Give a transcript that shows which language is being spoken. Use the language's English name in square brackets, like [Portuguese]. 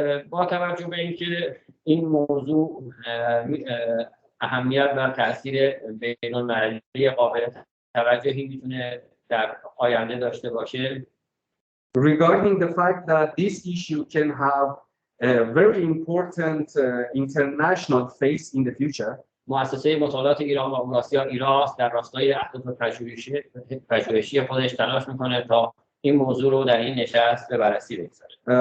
[Persian] با توجه به اینکه این موضوع اهمیت و تاثیر بین‌المللی قابل توجهی میتونه در آینده داشته باشه. [English] Regarding the fact that this issue can have a very important international face in the future, [Persian] موسسه مطالعات ایران و اوراسیا ایراس در راستای اهداف پژوهشی خودش تلاش میکنه تا این موضوع رو در این نشست به بررسی بگذاره.